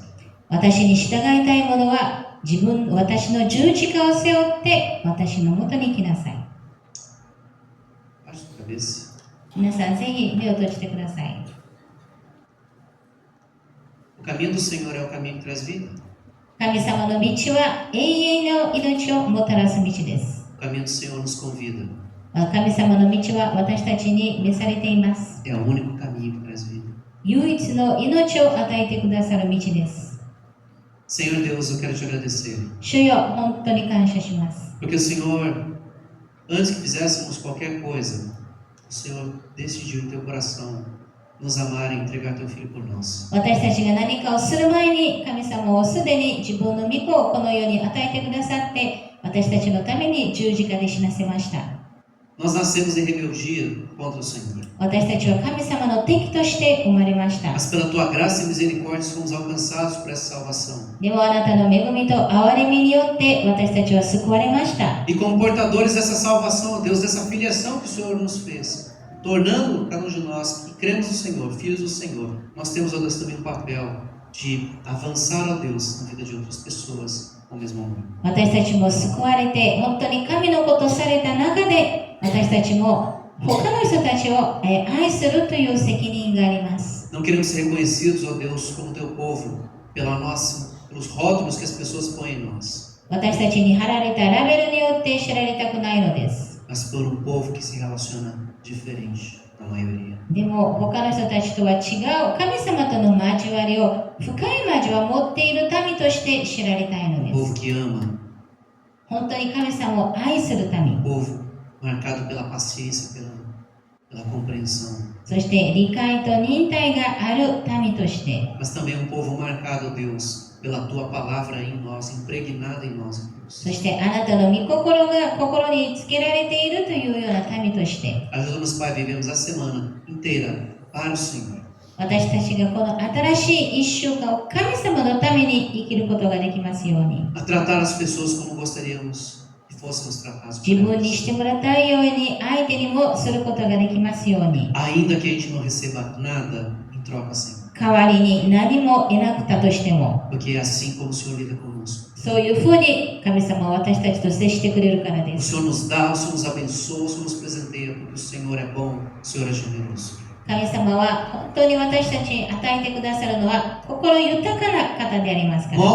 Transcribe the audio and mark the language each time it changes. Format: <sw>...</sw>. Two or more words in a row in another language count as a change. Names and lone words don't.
<ja>私に従いたい者は私の十字架を背負って私のもとに来なさい。</ja> <pt>Baixe a cabeça.</pt> <ja>皆さんぜひ目を閉じてください。</ja> <pt>O caminho do Senhor é o caminho que traz vida.</pt> <ja>神様の道は永遠の命をもたらす道です。</ja> <pt>O caminho do Senhor nos convida.</pt> <ja>神様の道は私たちに召されています。</ja> <pt>É o único caminho que traz vida.</pt> <ja>唯一の命を与えてくださる道です。</ja> <pt>Senhor Deus, eu quero te agradecer.</pt> <ja>主よ、本当に感謝します。</ja> <pt>Porque o Senhor, antes que fizéssemos qualquer coisa, o Senhor decidiu em teu coração nos amar e entregar teu filho por nós.</pt> <ja>私たちが何かをする前に神様をすでに自分の御子をこの世に与えてくださって私たちのために十字架で死なせました。</ja> <pt>Nós nascemos em rebeldia contra o Senhor.</pt> <ja>私たちは神様の敵として生まれました。</ja> <pt>Mas pela tua graça e misericórdia fomos alcançados por essa salvação.</pt> <ja>でもあなたの恵みと憐れみによって私たちは救われました。</ja> <pt>E como portadores dessa salvação, ó Deus, dessa filiação que o Senhor nos fez, tornando cada um de nós que cremos no Senhor, filhos do Senhor, nós temos, ó Deus, também um papel de avançar, ó Deus, na vida de outras pessoas com o mesmo amor.</pt> <ja>私たちも救われて本当に神の子とされた中で私たちも他の人たちを愛するという責任があります。</ja> <pt>Não queremos ser reconhecidos, ó Deus, como teu povo, pelos rótulos que as pessoas põem em nós,</pt> <ja>私たちに貼られたラベルによって知られたくないのです。</ja> <pt>mas por um povo que se relaciona diferente da maioria.</pt> <ja>でも他の人たちとは違う神様との交わりを深い交わりを持っている民として知られたいの</ja> <pt>Um</pt> <ja>で</ja> <pt>povo</pt> <ja>す。</ja> <pt>que ama,</pt> <ja>本当に神様を愛する民、</ja> <pt>um povo marcado pela paciência, pela compreensão,</pt> <ja>そして理解と忍耐がある民として、</ja> <pt>mas também um povo marcado, ó Deus, pela tua palavra em nós, impregnada em nós, ó Deus.</pt> <ja>そしてあなたの御心が心につけられているというような民として、</ja> <pt>Ajuda-nos, Pai, vivemos a semana inteira para o Senhor.</pt> <ja>私たちがこの新しい一週間を神様のために生きることができますように、</ja> <pt>A tratar as pessoas como gostaríamos que fôssemos tratados por</pt> <ja>自分に</ja> <pt>elas.</pt> <ja>してもらいたいように相手にもすることができますように、</ja> <pt>Ainda que a gente não receba nada em troca, Senhor.</pt> <ja>代わりに何も得なくたとしても、</ja> <pt>Porque é assim como o Senhor lida conosco.</pt> <ja>そういうふうに神様は私たちと接してくれるからで</ja> <pt>O</pt> <ja>す。</ja> <pt>Senhor nos dá, o Senhor nos abençoa, o Senhor nos presenteia, porque o Senhor é bom, o Senhor é generoso.</pt> <ja>神様は本当に私たちに与えてくださるのは心豊かな方でありますから。</ja>